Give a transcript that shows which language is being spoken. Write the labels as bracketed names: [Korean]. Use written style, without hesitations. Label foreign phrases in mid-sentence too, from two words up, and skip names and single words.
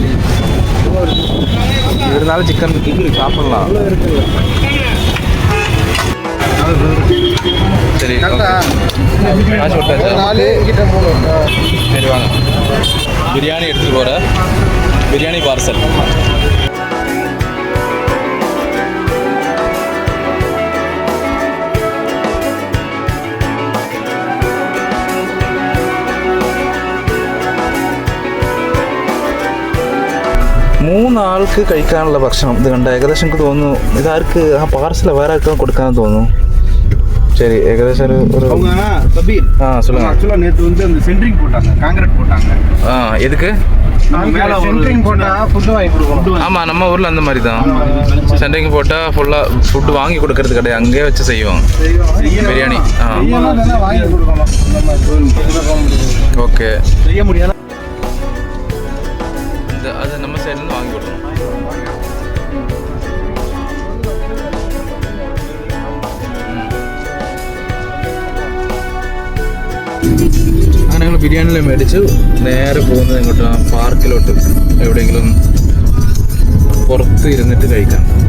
[Tamil] இருந்தாலும் சிக்கன் சாப்பிட்லாம். சரி காசு விட்டாச்சு. 4 கிட்ட 3. சரி வாங்க, பிரியாணி எடுத்துகிட்டு போகிற பிரியாணி பார்சல். [Malayalam] മൂന്ന് ആൾക്ക് കഴിക്കാനുള്ള ഭക്ഷണം ഇത് കണ്ട. ഏകദേശം എനിക്ക് തോന്നുന്നു ഇതാർക്ക് ആ പാർസൽ വേറെ ആർക്കും കൊടുക്കാന്ന് തോന്നുന്നു. [Tamil] சரி, ஏகദേശம் ஒரு சொல்லுங்க. ஆக்சுவலாக நேற்று வந்து அந்த சென்ட்ரிங் போட்டாங்க, காங்கிரீட் போட்டாங்க. எதுக்கு? சென்ட்ரிங் போட்டால் ஃபுட்டு வாங்கி கொடுக்கணும். ஆமாம், நம்ம ஊரில் அந்த மாதிரி தான். சென்ட்ரிங் போட்டால் [English] full food [Tamil] வாங்கி கொடுக்கறது கிடையாது, அங்கேயே வச்சு செய்வாங்க பிரியாணி. வாங்கி கொடுக்கணும். ஓகே, செய்ய முடியாது. அது நம்ம சைட்லேருந்து வாங்கி கொடுக்கணும். [Malayalam] അങ്ങനെ ഞങ്ങൾ ബിരിയാണിയെല്ലാം മേടിച്ചു നേരെ പോകുന്നത് ഇങ്ങോട്ട് പാർക്കിലോട്ട്. എവിടെയെങ്കിലും പുറത്ത് ഇരുന്നിട്ട് കഴിക്കാം.